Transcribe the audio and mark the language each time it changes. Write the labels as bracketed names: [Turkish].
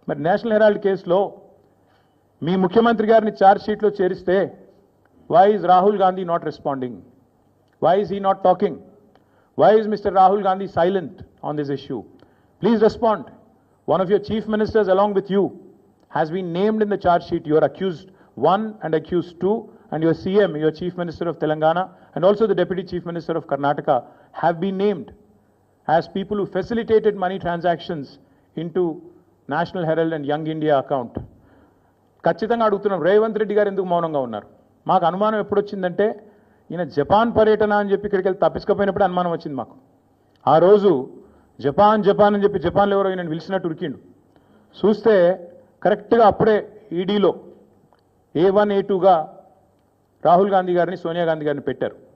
[Telugu] మరి national Herald కేసులో మీ ముఖ్యమంత్రి గారిని ఛార్జ్ షీట్లో చేరిస్తే [English] why is Rahul Gandhi not responding? Why is he not talking? Why is Mr. Rahul Gandhi silent on this issue? Please respond. One of your chief ministers along with you has been named in the charge sheet. You are accused 1 and accused 2, and your CM, your chief minister of Telangana, and also the deputy chief minister of Karnataka have been named as people who facilitated money transactions into National Herald and Young India account. [Telugu] ఖచ్చితంగా అడుగుతున్నాం, రేవంత్ రెడ్డి గారు ఎందుకు మౌనంగా ఉన్నారు? మాకు అనుమానం ఎప్పుడు వచ్చిందంటే ఈయన జపాన్ పర్యటన అని చెప్పి ఇక్కడికి వెళ్ళి తప్పించుకపోయినప్పుడు అనుమానం వచ్చింది మాకు. ఆ రోజు జపాన్ అని చెప్పి జపాన్లో ఎవరో ఈయన పిలిచినట్టు ఉరికిండు. చూస్తే కరెక్ట్గా అప్పుడే ఈడీలో A1 A2గా రాహుల్ గాంధీ గారిని సోనియా గాంధీ గారిని పెట్టారు.